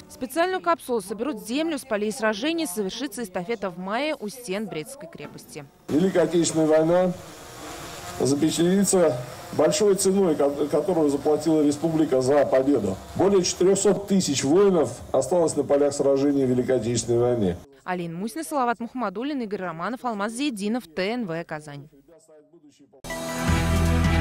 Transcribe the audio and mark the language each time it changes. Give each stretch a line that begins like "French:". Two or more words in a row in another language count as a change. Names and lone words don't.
Russian: Специальную капсулу соберут землю с полей сражений. Совершится эстафета в мае у стен Брестской крепости. Великая Отечественная война запечатлится большой ценой, которую заплатила республика за победу. Более 400 тысяч воинов осталось на полях сражений в Великой Отечественной войне. Алина Мусина, Салават Мухаммадуллин, Игорь Романов, Алмаз Зиединов, ТНВ Казань.